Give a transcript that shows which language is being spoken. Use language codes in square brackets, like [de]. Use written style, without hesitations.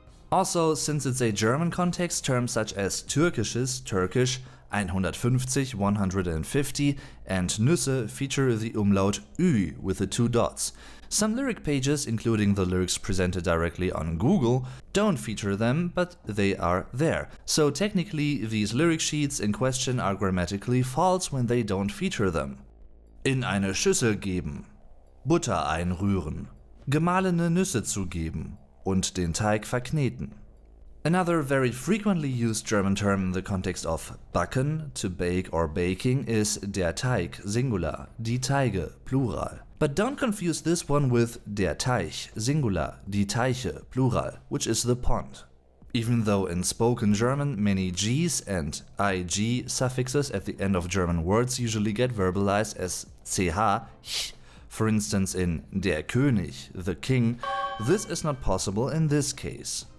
[en] Also, since it's a German context, terms such as Türkisches, Turkish, 150, 150, and Nüsse feature the umlaut Ü with the 2 dots. Some lyric pages, including the lyrics presented directly on Google, don't feature them, but they are there. So technically, these lyric sheets in question are grammatically false when they don't feature them. [de] In eine Schüssel geben, Butter einrühren, gemahlene Nüsse zugeben und den Teig verkneten. [en] Another very frequently used German term in the context of backen, to bake or baking, is [de] der Teig, [en] singular, [de] die Teige, [en] plural. But don't confuse this one with [de] der Teich, [en] singular, [de] die Teiche, [en] plural, which is the pond. Even though in spoken German many G's and ig suffixes at the end of German words usually get verbalized as ch, for instance in [de] der König, [en] the king, this is not possible in this case.